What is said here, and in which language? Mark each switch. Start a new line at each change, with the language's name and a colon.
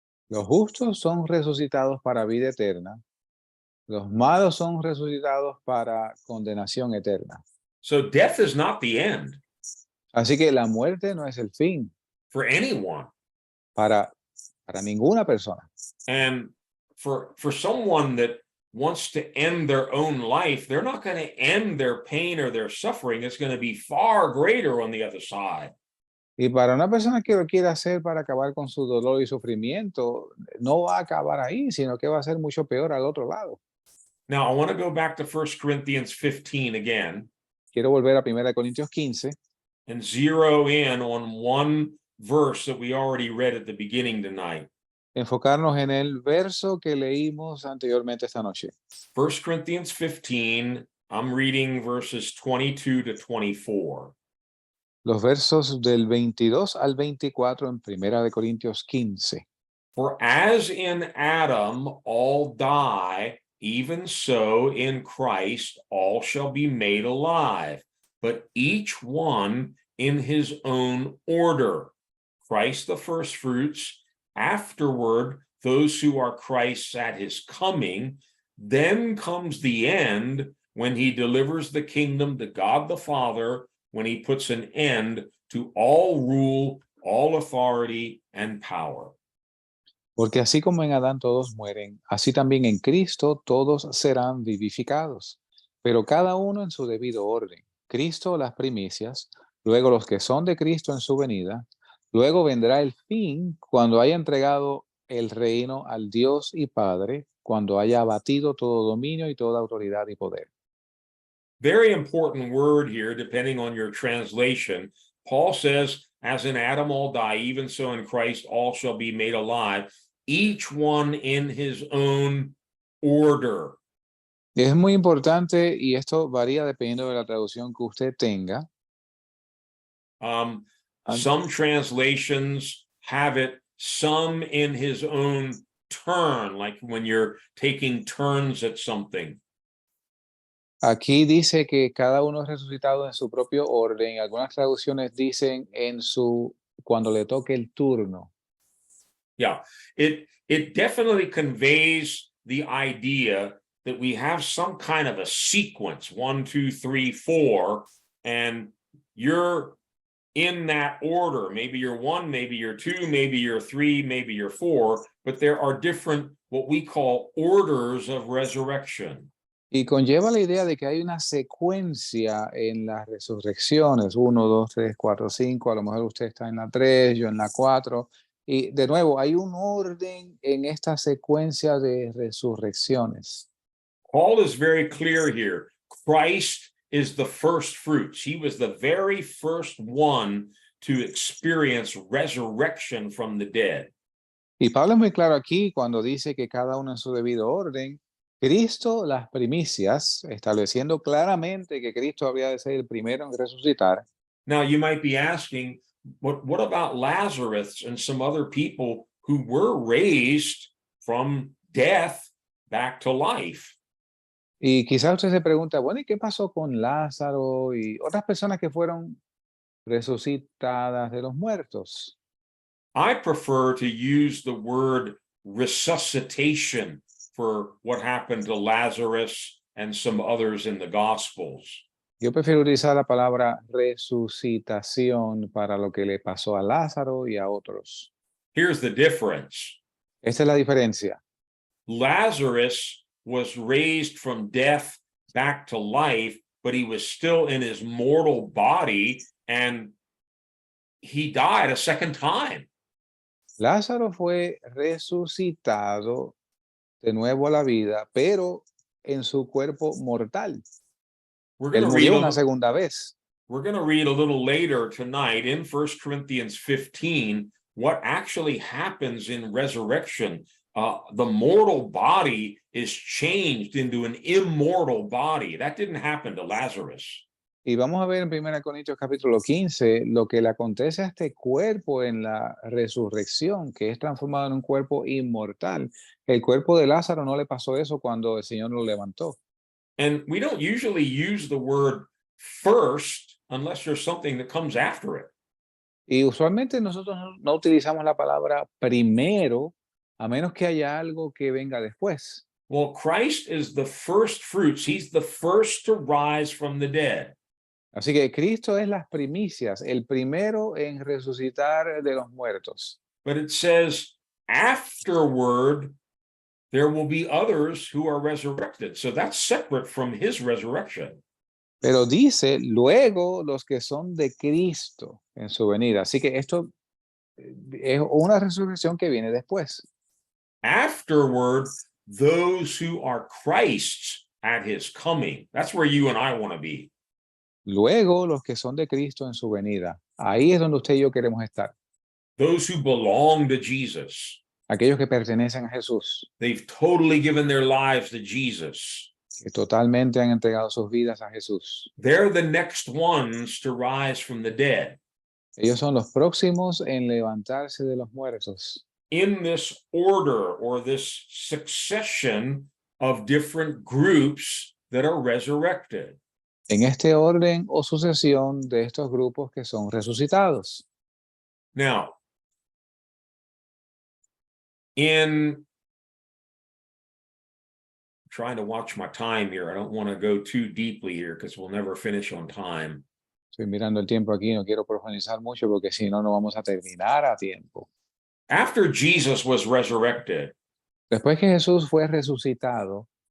Spanish: Los justos son resucitados para vida eterna. Los malos son resucitados para condenación eterna.
English: So death is not the end
Spanish: Así que la muerte no es el fin
English: for anyone.
Spanish: para ninguna persona.
English: And for someone that wants to end their own life, they're not going to end their pain or their suffering. It's going to be far greater on the other side.
Spanish: Y para una persona que lo quiera hacer para acabar con su dolor y sufrimiento, no va a acabar ahí, sino que va a ser mucho peor al otro lado.
English: Now, I want to go back to 1 Corinthians 15 again
Spanish: Quiero volver a 1 Corintios 15
English: and zero in on one verse that we already read at the beginning tonight.
Spanish: enfocarnos en el verso que leímos anteriormente esta noche.
English: 1 Corinthians 15, I'm reading verses 22 to 24.
Spanish: Los versos del 22 al 24 en 1 Corintios 15.
English: For as in Adam all die, even so in Christ all shall be made alive, but each one in his own order. Christ the firstfruits, afterward those who are Christ's at his coming. Then comes the end when he delivers the kingdom to God the Father, when he puts an end to all rule, all authority, and power.
Spanish: Porque así como en Adán todos mueren, así también en Cristo todos serán vivificados, pero cada uno en su debido orden. Cristo las primicias, luego los que son de Cristo en su venida, luego vendrá el fin cuando haya entregado el reino al Dios y Padre, cuando haya abatido todo dominio y toda autoridad y poder.
English: very important word here, depending on your translation. Paul says, as in Adam all die, even so in Christ all shall be made alive, each one in his own order.
Spanish: Y es muy importante, y esto varía dependiendo de la traducción que usted tenga.
English: Some translations have it, some in his own turn, like when you're taking turns at something.
Spanish: Aquí dice que cada uno es resucitado en su propio orden. Algunas traducciones dicen cuando le toque el turno.
English: Yeah, it definitely conveys the idea that we have some kind of a sequence, 1, 2, 3, 4, and you're in that order. Maybe you're 1, maybe you're 2, maybe you're 3, maybe you're 4, but there are different, what we call orders of resurrection.
Spanish: Y conlleva la idea de que hay una secuencia en las resurrecciones, 1, 2, 3, 4, 5, a lo mejor usted está en la 3, yo en la 4, y de nuevo, hay un orden en esta secuencia de resurrecciones.
English: Paul is very clear here. Christ is the first fruits. He was the very first one to experience resurrection from the dead.
Spanish: Y Pablo es muy claro aquí cuando dice que cada uno en su debido orden. Cristo, las primicias, estableciendo claramente que Cristo habría de ser el primero en resucitar.
English: Now you might be asking, what about Lazarus and some other people who were raised from death back to life?
Spanish: Y quizás usted se pregunta, bueno, ¿y qué pasó con Lázaro y otras personas que fueron resucitadas de los muertos?
English: I prefer to use the word resuscitation for what happened to Lazarus and some others in the Gospels.
Spanish: Yo prefiero utilizar la palabra resucitación para lo que le pasó a Lázaro y a otros.
English: Here's the difference.
Spanish: Esta es la diferencia.
English: Lazarus was raised from death back to life, but he was still in his mortal body and he died a second time.
Spanish: Lázaro fue resucitado de nuevo a la vida, pero en su cuerpo mortal.
English: We're
Spanish: Él
English: going to read
Spanish: murió
English: a
Spanish: una
English: little,
Spanish: segunda vez.
English: we're going to read a little later tonight in 1 Corinthians 15 what actually happens in resurrection. The mortal body is changed into an immortal body. That didn't happen to Lazarus.
Spanish: Y vamos a ver en 1 Corintios capítulo 15 lo que le acontece a este cuerpo en la resurrección, que es transformado en un cuerpo inmortal. El cuerpo de Lázaro no le pasó eso cuando el Señor lo levantó.
English: And we don't usually use the word first unless there's something that comes after it.
Spanish: Y usualmente nosotros no utilizamos la palabra primero, a menos que haya algo que venga después.
English: Well, Christ is the first fruits. He's the first to rise from the dead.
Spanish: Así que Cristo es las primicias, el primero en resucitar de los muertos.
English: But it says afterward, there will be others who are resurrected. So that's separate from his resurrection.
Spanish: Pero dice, luego los que son de Cristo en su venida. Así que esto es una resurrección que viene después.
English: Afterward, those who are Christ's at his coming. That's where you and I want to be.
Spanish: Luego los que son de Cristo en su venida. Ahí es donde usted y yo queremos estar.
English: Those who belong to Jesus.
Spanish: Aquellos que pertenecen a Jesús,
English: They've totally given their lives to Jesus.
Spanish: que totalmente han entregado sus vidas a Jesús.
English: They're the next ones to rise from the dead.
Spanish: Ellos son los próximos en levantarse de los muertos.
English: In this order or this succession of different groups that are resurrected.
Spanish: En este orden o sucesión de estos grupos que son resucitados.
English: Now, trying to watch my time here. I don't want to go too deeply here because we'll never finish on time.
Spanish: Estoy mirando el tiempo aquí, no quiero profundizar mucho porque si no, no vamos a terminar a tiempo.
English: After Jesus was resurrected,
Spanish: Después que Jesús fue resucitado,